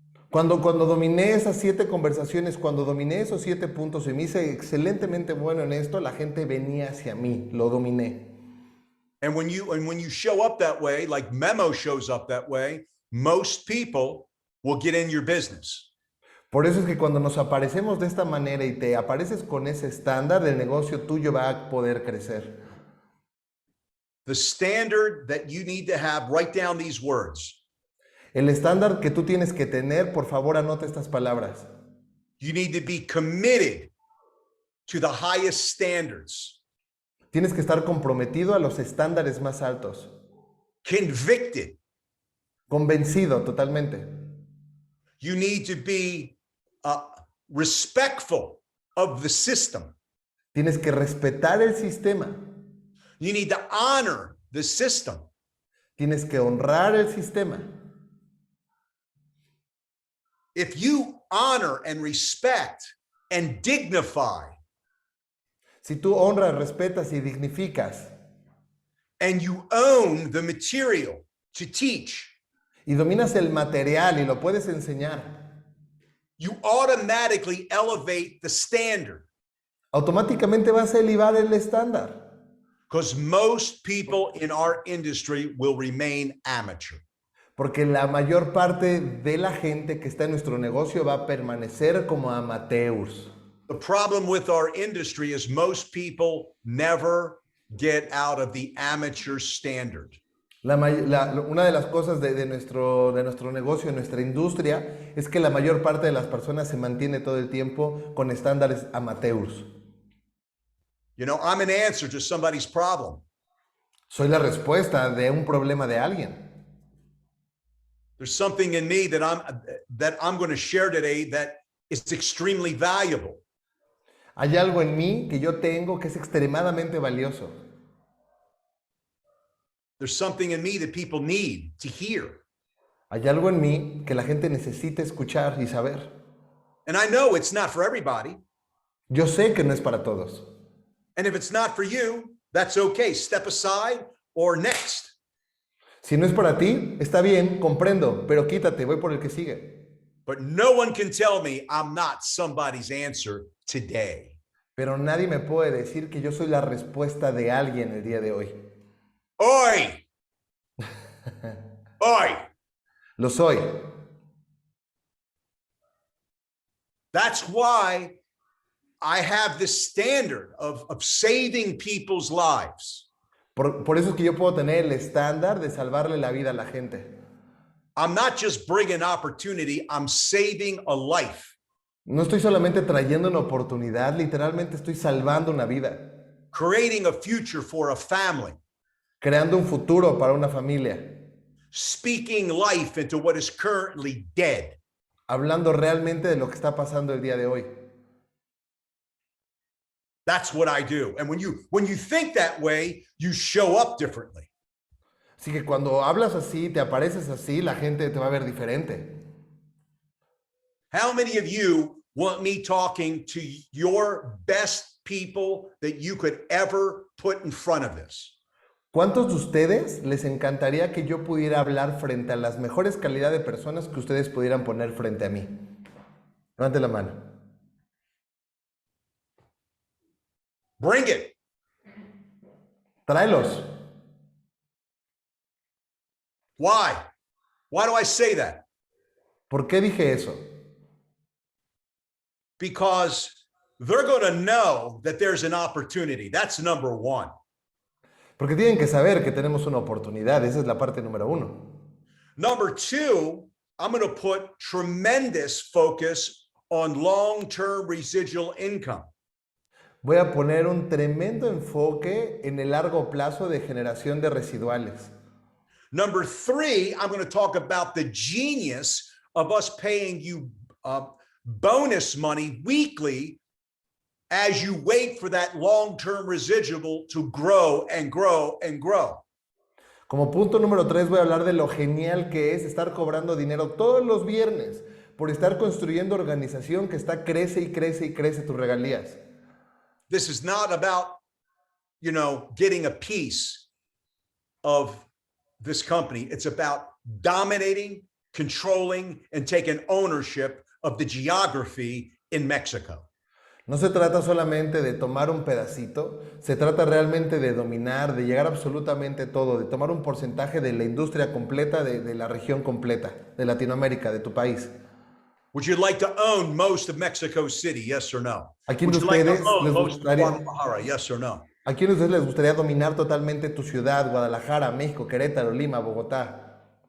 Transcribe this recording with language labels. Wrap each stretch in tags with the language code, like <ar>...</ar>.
<es>Cuando dominé esas 7 conversaciones, cuando dominé esos 7 puntos y me hice excelentemente bueno en esto, la gente venía hacia mí, lo dominé.</es> <en>And when you show up that way, like Memo shows up that way, most people will get in your business.</en> <es>Por eso es que cuando nos aparecemos de esta manera y te apareces con ese estándar, el negocio tuyo va a poder crecer.</es> <en>The standard that you need to have, write down these words.</en> <es>El estándar que tú tienes que tener, por favor, anota estas palabras.</es> <en>You need to be committed to the highest standards.</en> <es>Tienes que estar comprometido a los estándares más altos.</es> <en>Convicted.</en> <es>Convencido totalmente.</es> <en>You need to be respectful of the system.</en> <es>Tienes que respetar el sistema.</es> <en>You need to honor the system.</en> <es>Tienes que honrar el sistema.</es> <en>If you honor and respect and dignify,</en> <es>Si tú honras, respetas y dignificas</es> <en>and you own the material to teach,</en> <es>y dominas el material y lo puedes enseñar,</es> <en>you automatically elevate the standard.</en> <es>automáticamente vas a elevar el estándar.</es> <en>Because most people in our industry will remain amateur.</en> <es>Porque la mayor parte de la gente que está en nuestro negocio va a permanecer como amateurs.</es> <en>The problem with our industry is most people never get out of the amateur standard.</en> <es>Una de las cosas de nuestro negocio, de nuestra industria, es que la mayor parte de las personas se mantiene todo el tiempo con estándares amateurs.</es> <en>You know, I'm an answer to somebody's problem.</en> <es>Soy la respuesta de un problema de alguien.</es> <en>There's something in me that I'm going to share today that is extremely valuable.</en> <es>Hay algo en mí que yo tengo que es extremadamente valioso.</es> <en>There's something in me that people need to hear.</en> <es>Hay algo en mí que la gente necesita escuchar y saber.</es> <en>And I know it's not for everybody. Yo sé que no es para todos. And if it's not for you, that's okay. Step aside or next.</en> <es>Si no es para ti, está bien, comprendo, pero quítate, voy por el que sigue.</es> <en>But no one can tell me I'm not somebody's answer today.</en> <es>Pero nadie me puede decir que yo soy la respuesta de alguien el día de hoy. Oi! Oi! Lo soy.</es> <en>That's why I have this standard of saving people's lives.</en> <es>Por eso es que yo puedo tener el estándar de salvarle la vida a la gente.</es> <en>I'm not just bringing opportunity, I'm saving a life.</en> <es>No estoy solamente trayendo una oportunidad, literalmente estoy salvando una vida.</es> <en>Creating a future for a family.</en> <es>Creando un futuro para una familia.</es> <en>Speaking life into what is currently dead.</en> <es>Hablando realmente de lo que está pasando el día de hoy.</es> <en>That's what I do. And when you think that way, you show up differently.</en> <es>Así que cuando hablas así, te apareces así, la gente te va a ver diferente.</es> <en>How many of you want me talking to your best people that you could ever put in front of this?</en> <es>¿Cuántos de ustedes les encantaría que yo pudiera hablar frente a las mejores calidad de personas que ustedes pudieran poner frente a mí? Levante la mano.</es> <en>Bring it.</en> <es>Tráelos.</es> <en>Why? Why do I say that?</en> <es>¿Por qué dije eso?</es> <en>Because they're going to know that there's an opportunity. That's number one.</en> <es>Porque tienen que saber que tenemos una oportunidad. Esa es la parte número 1.</es> <en>Number two, I'm going to put tremendous focus on long-term residual income.</en> <es>Voy a poner un tremendo enfoque en el largo plazo de generación de residuales.</es> <en>Number 3, I'm going to talk about the genius of us paying you bonus money weekly as you wait for that long-term residual to grow and grow and grow.</en> <es>Como punto número 3 voy a hablar de lo genial que es estar cobrando dinero todos los viernes por estar construyendo organización que está crece y crece y crece tus regalías.</es> <en>This is not about, getting a piece of this company. It's about dominating, controlling, and taking ownership of the geography in Mexico.</en> <es>No se trata solamente de tomar un pedacito, se trata realmente de dominar, de llegar absolutamente todo, de tomar un porcentaje de la industria completa, de la región completa, de Latinoamérica, de tu país.</es> <en>Would you like to own most of Mexico City, yes or no?</en> <es>¿A quién</es> <en>Would</en> <es>de</es> <en>you like to</en> <es>ustedes</es> <en>own</en> <es>les</es> <en>most of</en> <es>gustaría,</es> <en>Guadalajara, yes or no?</en> <es>a quién de ustedes les gustaría dominar totalmente tu ciudad, Guadalajara, México, Querétaro, Lima, Bogotá?</es>